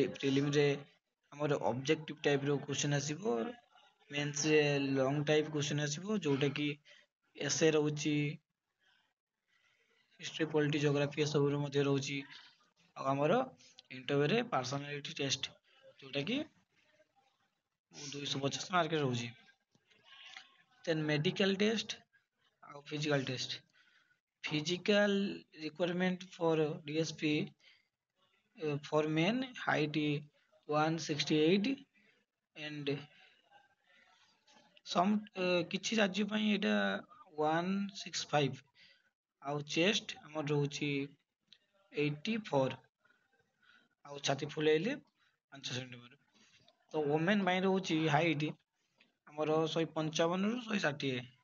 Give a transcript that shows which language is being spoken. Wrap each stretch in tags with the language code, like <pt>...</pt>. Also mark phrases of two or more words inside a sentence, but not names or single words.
<or>ପ୍ରିଲିମରେ ଆମର</or> <en>objective type</en> <or>ର କ୍ୱେଶ୍ଚନ ଆସିବ, ମେନ୍ସରେ</or> <en>long type question</en> <or>ଆସିବ, ଯୋଉଟା କି ଏସେ ରହୁଛି, ହିଷ୍ଟ୍ରି, ପଲିଟି, ଜୋଗ୍ରାଫି ଏସବୁର ମଧ୍ୟ ରହୁଛି। ଆଉ ଆମର ଇଣ୍ଟରଭ୍ୟୁରେ</or> <en>personality test,</en> <or>ଯୋଉଟା କି 250 ମାର୍କରେ ରହୁଛି।</or> <en>then medical test ଆଉ physical test. Physical requirement for DSP, for men height 168 and some</en> <or>କିଛି ରାଜ୍ୟ ପାଇଁ ଏଇଟା</or> <en>165।</en> <or>ଆଉ ଚେଷ୍ଟ ଆମର ରହୁଛି 84, ଆଉ ଛାତି ଫୁଲେଇଲେ 5 ସେଣ୍ଟିମିଟର। ତ ଓମେନ୍ ପାଇଁ ରହୁଛି ହାଇଟ୍ ଆମର 155 ରୁ 160।</or>